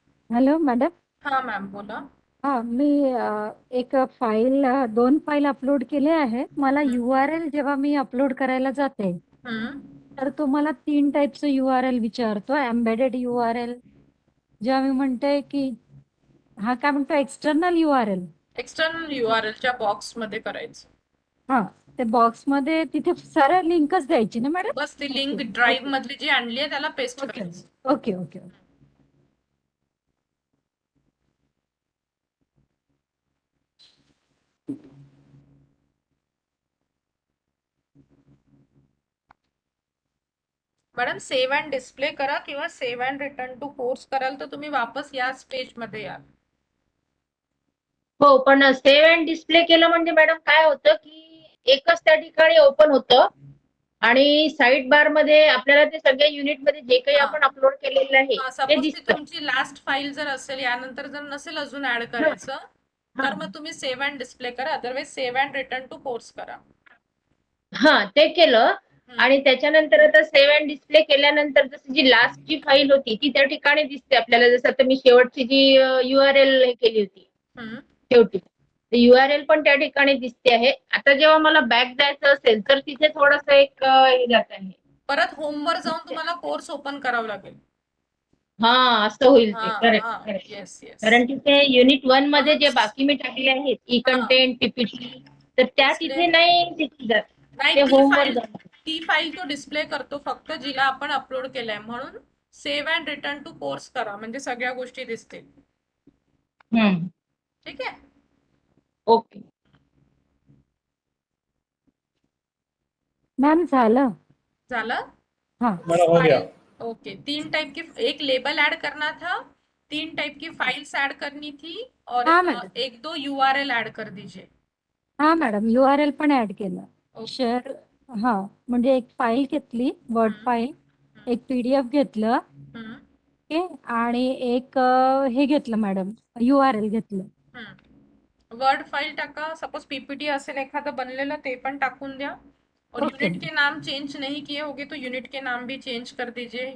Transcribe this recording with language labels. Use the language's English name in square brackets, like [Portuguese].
[English] Hello madam. [Marathi] हा ma'am बोला. हा, मी एक फाईल 2 फाईल अपलोड केले आहे. मला URL जेव्हा मी अपलोड करायला जाते हम्म तर तुम्हाला 3 टाईपचं URL विचारतो. एम्बेडेड URL जेव्हा मी म्हणते की हा काय म्हणतो एक्सटर्नल URL. एक्सटर्नल URLच्या बॉक्समध्ये करायचं. हा ते बॉक्समध्ये तिथे सरळ लिंकच द्यायची ना मॅडम. बस ती लिंक ड्राईव्ह मधली जी आणली आहे त्याला पेस्ट [English] okay [Marathi] करायचं. [English] Okay okay. [Marathi] Madam save and display करा किंवा save and return to course कराल तर तुम्ही वापस याच पेज मध्ये या. हो, पण सेव्ह अँड डिस्प्ले केलं म्हणजे मॅडम काय होतं की एकच त्या ठिकाणी ओपन होतं आणि साईड बार मध्ये आपल्याला ते सगळ्या युनिट मध्ये जे काही हा. आपण अपलोड केलेलं आहे ते सपोज ती दिसतं. तुमची लास्ट फाईल जर असेल, यानंतर जर नसेल अजून ऍड करायचं तर मग तुम्ही सेव्ह अँड डिस्प्ले करा, otherwise save and return to course करा. हा, ते केलं आणि त्याच्यानंतर आता सेव्ह अँड डिस्प्ले केल्यानंतर जशी जी लास्ट जी फाईल होती ती त्या ठिकाणी दिसते आपल्याला. जसं आता मी शेवटची जी URL हे केली होती हम्म. शेवटी, URL पण त्या ठिकाणी दिसते आहे. आता जेव्हा मला बॅक द्यायचं असेल तर तिथे थोडंसं एक हे जात आहे. परत होमवर जाऊन तुम्हाला कोर्स ओपन करावं लागेल. हा, असं होईल ते. हा [English] correct [Marathi] हा [English] Correct. Yes yes. [Marathi] कारण तिथे युनिट 1 मध्ये जे म्हणून बाकी मी टाकले आहेत ई हा. कंटेंट PPT तर त्या [English] Display. [Marathi] तिथे नाही तिथे जात. नाही, ते होमवर जात. ती फाईल तो डिस्प्ले करतो फक्त जिला आपण अपलोड केलंय. म्हणून save and return to course करा म्हणजे सगळ्या गोष्टी दिसतील. ठीक आहे. [English] Okay. [Marathi] मॅम झालं. झालं. [Hindi] हाँ मैडम हो गया। ओके, 3 टाइप की, एक लेबल ऐड करना था, 3 टाइप की फाइल्स ऐड करनी थी और हाँ मैडम. 1-2 URL ऐड कर दीजिए. [Marathi] हा मॅडम URL पण ऍड केलं. [English] Okay. [Marathi] शेअर हा म्हणजे एक फाईल घेतली वर्ड फाईल, एक PDF घेतलं हम्म, ओके आणि एक हे घेतलं मॅडम URL घेतलं. वर्ड फाइल टाका. सपोज PPT असेल एखादं बनलेलं ते पण टाकून द्या. [Hindi] और [English] Okay. [Hindi] यूनिट के नाम चेंज नहीं किए होगे तो यूनिट के नाम भी चेंज कर दीजिए.